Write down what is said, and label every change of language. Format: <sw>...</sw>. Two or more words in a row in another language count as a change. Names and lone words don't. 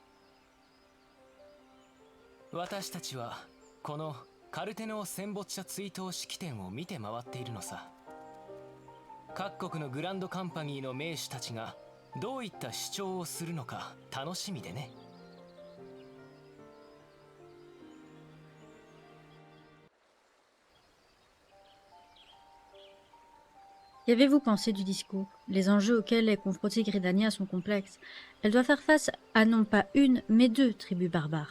<ja>私たちはこのカルテノー戦没者追悼式典を見て回っているのさ。各国のグランドカンパニーの名手たちがどういった主張をするのか楽しみでね。</ja> <fr>Qu'avez-vous pensé du discours? Les enjeux auxquels est confrontée Gridania sont complexes. Elle doit faire face à non pas une, mais deux tribus barbares.</fr>